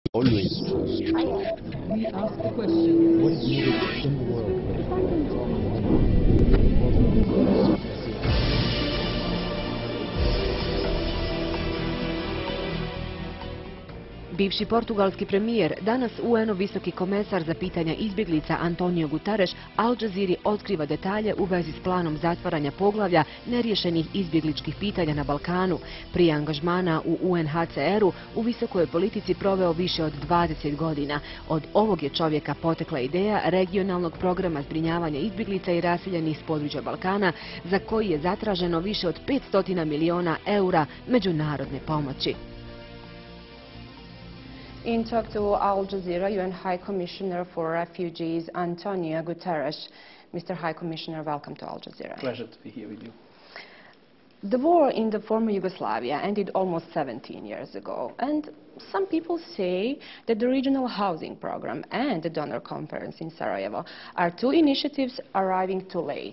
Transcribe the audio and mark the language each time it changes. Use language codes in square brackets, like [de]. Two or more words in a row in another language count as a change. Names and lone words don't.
[en] Always. We ask the question, what is needed in the world? [hr] Bivši portugalski premijer, danas UN-ov visoki komesar za pitanja izbjeglica Antonio Guterres Al Jazeeri otkriva detalje u vezi s planom zatvaranja poglavlja neriješenih izbjegličkih pitanja na Balkanu. Prije angažmana u UNHCR-u u visokoj politici proveo više od 20 godina. Od ovog je čovjeka potekla ideja regionalnog programa zbrinjavanja izbjeglica i raseljenih s područja Balkana, za koji je zatraženo više od 500 milijuna eura međunarodne pomoći. [en] In talk to Al Jazeera, UN High Commissioner for Refugees Antonio Guterres. Mr. High Commissioner, welcome to Al Jazeera. Pleasure to be here with you. The war in the former Yugoslavia ended almost 17 years ago, and some people say that the regional housing program and the donor conference in Sarajevo are two initiatives arriving too late.